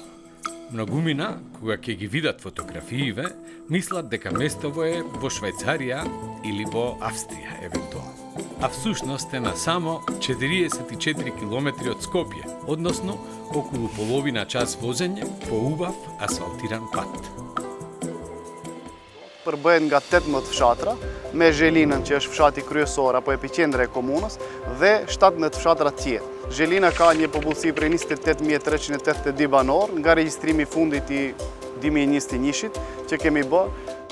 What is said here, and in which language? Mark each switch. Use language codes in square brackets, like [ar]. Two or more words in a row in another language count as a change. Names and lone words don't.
[mk] Многумина, кога ќе ги видат фотографииве, мислат дека местово е во Швајцарија или во Австрија, евентуално. А всушност е на само 44 километри од Скопје, односно околу половина час возење по убав асфалтиран пат. [sq] Përbëhet nga 18 fshatra, me Zhelinën që është fshati kryesor apo epiqendra e komunës dhe 17 fshatra tjerë. Zhelina ka një popullsi prej 28.382 banor nga regjistrimi i fundit i 2021-shit që kemi bërë.